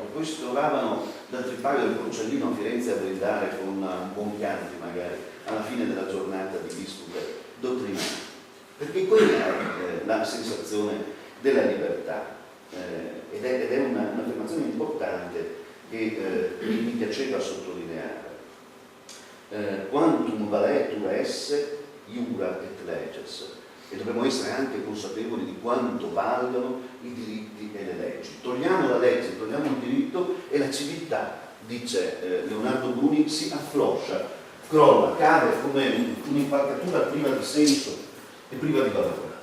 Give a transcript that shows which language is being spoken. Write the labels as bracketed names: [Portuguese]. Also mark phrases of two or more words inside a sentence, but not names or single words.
[Italian] Poi si trovavano dal trippaio del Porcellino a Firenze a brindare con un buon Chianti magari alla fine della giornata di dispute dottrinali, perché quella è la sensazione della libertà. ed è un'affermazione importante che mi piaceva sottolineare. [Latin] Quantum valetur esse iura et leges, [Italian] e dobbiamo essere anche consapevoli di quanto valgono i diritti e le leggi. Togliamo la legge, togliamo il diritto e la civiltà, dice Leonardo Bruni, si affloscia, crolla, cade come un'impalcatura priva di senso e priva di valore.